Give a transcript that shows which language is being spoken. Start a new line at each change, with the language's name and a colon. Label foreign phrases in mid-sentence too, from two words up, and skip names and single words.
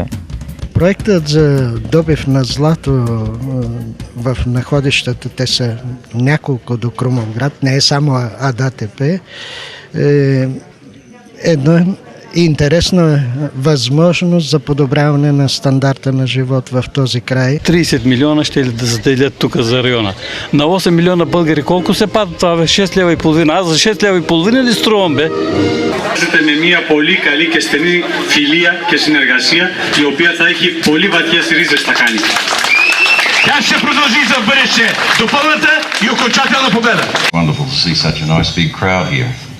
Bulgarian: Проектът за добив на злато в находищата, те са няколко до Крумовград, не е само АДТП, една интересна възможност за подобряване на стандарта на живот в този край. 30 милиона ще да заделят тук за района. На 8 милиона българи колко се пада това? 6 лева и половина. Аз за 6 лева и половина ли струвам, бе?
Greek: Με μια πολύ καλή και στενή φιλία και συνεργασία, η οποία θα έχει πολύ βαθιές ρίζες στα κάνει.
Bulgarian: Тя ще продължи за бъдеще до пълната и окончателна победа.
English: Wonderful to see such a nice big crowd here.